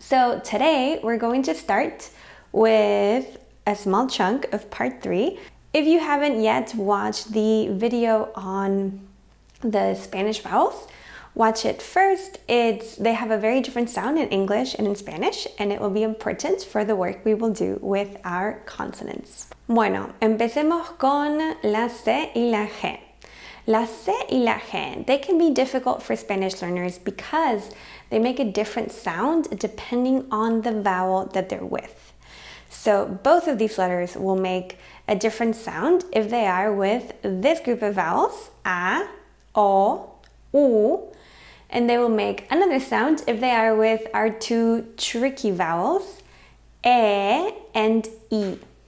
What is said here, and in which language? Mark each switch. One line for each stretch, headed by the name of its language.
English: So today we're going to start with a small chunk of part 3. If you haven't yet watched the video on the Spanish vowels, watch it first. They have a very different sound in English and in Spanish, and it will be important for the work we will do with our consonants.
Spanish: Bueno, empecemos con la C y la G. La C y la G,
English: they can be difficult for Spanish learners because they make a different sound depending on the vowel that they're with. So both of these letters will make a different sound if they are with this group of vowels, A, O, U, and they will make another sound if they are with our two tricky vowels, E and I.